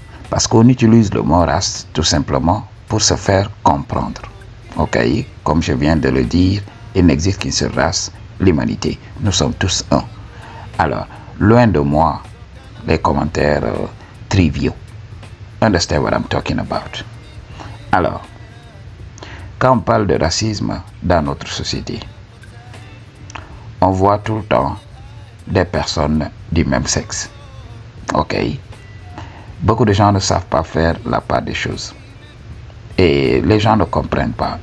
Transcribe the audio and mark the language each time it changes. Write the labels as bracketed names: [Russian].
[French] Parce qu'on utilise le mot race tout simplement pour se faire comprendre. Ok, comme je viens de le dire, il n'existe qu'une seule race, l'humanité. Nous sommes tous un. Alors, loin de moi les commentaires triviaux. [English] Understand what I'm talking about? [French] Alors, quand on parle de racisme dans notre société, on voit tout le temps des personnes du même sexe. Ok? Beaucoup de gens ne savent pas faire la part des choses. Et les gens ne comprennent pas.